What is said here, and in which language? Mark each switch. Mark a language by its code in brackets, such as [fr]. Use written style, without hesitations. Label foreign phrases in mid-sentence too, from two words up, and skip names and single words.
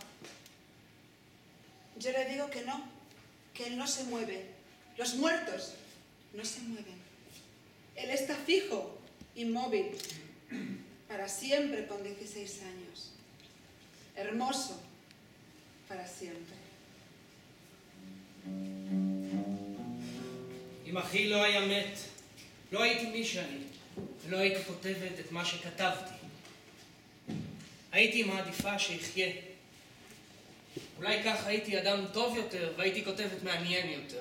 [es] Yo le digo que no, que él no se mueve. Los muertos no se mueven. Él está fijo, inmóvil, para siempre con 16 años. Hermoso, para siempre. [he] אם אחי לא היה מת, לא הייתי מי שאני, ולא הייתי כותבת את מה שכתבתי. הייתי מעדיפה שיחיה. אולי כך הייתי אדם טוב יותר, והייתי כותבת מעניין יותר.